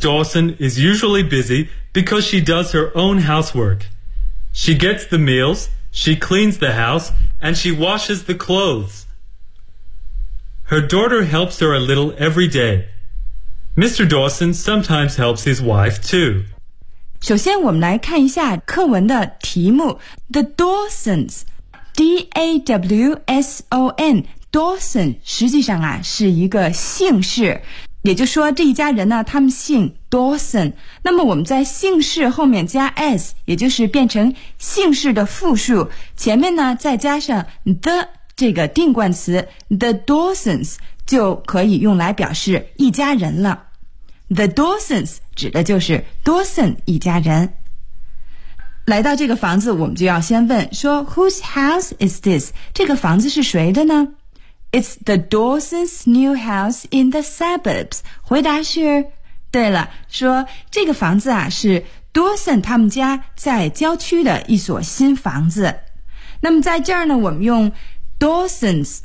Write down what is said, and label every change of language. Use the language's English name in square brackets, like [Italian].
[English] Dawson is usually busy because she does her own housework. She gets the meals, she cleans the house, and she washes the clothes. Her daughter helps her a little every day. Mr. Dawson sometimes helps his wife too. [Chinese] 首先我们来看一下课文的题目 The Dawsons, D-A-W-S-O-N, Dawson 实际上啊是一个姓氏，也就是说这一家人呢他们姓 Dawson。那么我们在姓氏后面加 S, 也就是变成姓氏的复数，前面呢再加上 the 这个定冠词 The Dawsons 就可以用来表示一家人了。 The Dawsons 指的就是 Dawson 一家人。来到这个房子我们就要先问说 [English] Whose house is this? [Chinese] 这个房子是谁的呢？ [English] It's the Dawson's new house in the suburbs. [Chinese] 回答是对了，说这个房子啊是 Dawson 他们家在郊区的一所新房子。那么在这儿呢我们用 Dawson's